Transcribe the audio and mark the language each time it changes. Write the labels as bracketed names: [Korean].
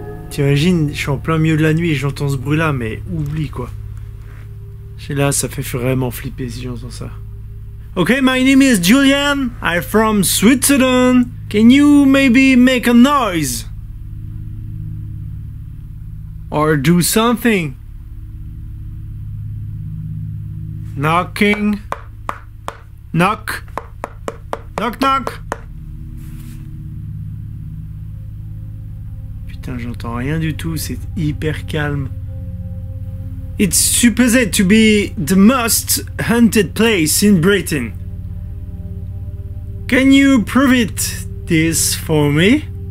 [French] T'imagines, je suis en plein milieu de la nuit et j'entends ce bruit là, mais oublie quoi. Là, ça fait vraiment flipper si j'entends ça. [English] Okay, my name is Julian. I'm from Switzerland. Can you maybe make a noise? Or do something? Knocking. Knock. Knock knock. [French] Putain, j'entends rien du tout, c'est hyper calme. [English] It's supposed to be the most haunted place in Britain. Can you prove this for me?